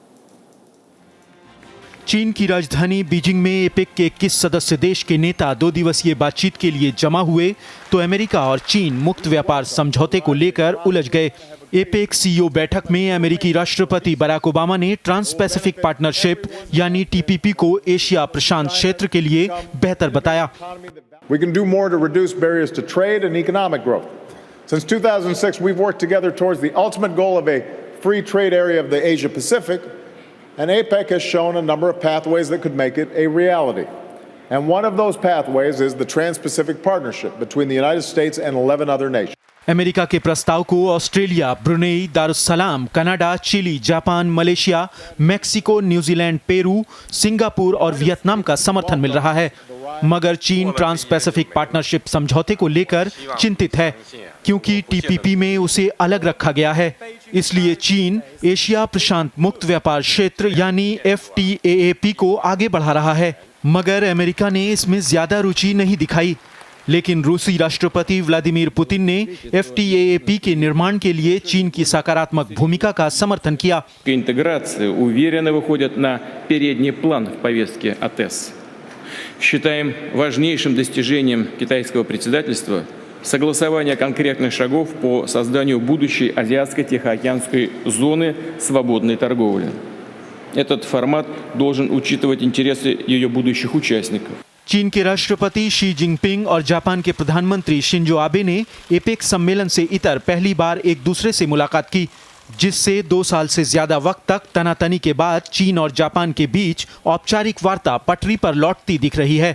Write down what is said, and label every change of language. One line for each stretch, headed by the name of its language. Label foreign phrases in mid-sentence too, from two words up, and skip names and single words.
Hindi: चीन की राजधानी बीजिंग में एपेक के 21 सदस्य देश के नेता 2 दिवसीय बातचीत के लिए जमा हुए तो अमेरिका और चीन मुक्त व्यापार समझौते को लेकर उलझ गए। एपेक सीईओ बैठक में अमेरिकी राष्ट्रपति बराक ओबामा ने ट्रांस पैसिफिक पार्टनरशिप यानी टीपीपी को एशिया प्रशांत क्षेत्र के लिए बेहतर बताया।
English: We can do more to reduce barriers to trade and economic growth. Since 2006, we've worked together towards the ultimate goal of a free trade area of the Asia Pacific. And APEC has shown a number of pathways that could make it a reality. And one of those pathways is the Trans-Pacific Partnership between the United States and 11 other nations.
Hindi: अमेरिका के प्रस्ताव को ऑस्ट्रेलिया, ब्रुनेई, दारुस्सलाम, कनाडा, चिली, जापान, मलेशिया, मेक्सिको, न्यूजीलैंड, पेरू, सिंगापुर और वियतनाम का समर्थन मिल रहा है। मगर चीन ट्रांस पैसिफिक पार्टनरशिप समझौते को लेकर चिंतित है, क्योंकि टीपीपी में उसे अलग रखा गया है। इसलिए चीन एशिया प्रशांत मुक्त व्यापार क्षेत्र यानी FTAAP को आगे बढ़ा रहा है। मगर अमेरिका ने इसमें ज्यादा रुचि नहीं दिखाई। लेकिन रूसी राष्ट्रपति व्लादिमीर पुतिन ने FTAAP के निर्माण के लिए चीन की सकारात्मक भूमिका का समर्थन किया।
Russian: Интеграция уверенно выходит на передний план в повестке АТЭС. Считаем важнейшим достижением китайского председательства согласование конкретных шагов по созданию будущей азиатско-тихоокеанской зоны свободной торговли. Этот формат должен учитывать интересы ее будущих участников.
Hindi: चीन के राष्ट्रपति शी जिनपिंग और जापान के प्रधानमंत्री शिंजो आबे ने एपेक सम्मेलन से इतर पहली बार एक दूसरे से मुलाकात की, जिससे 2 साल से ज्यादा वक्त तक तनातनी के बाद चीन और जापान के बीच औपचारिक वार्ता पटरी पर लौटती दिख रही है।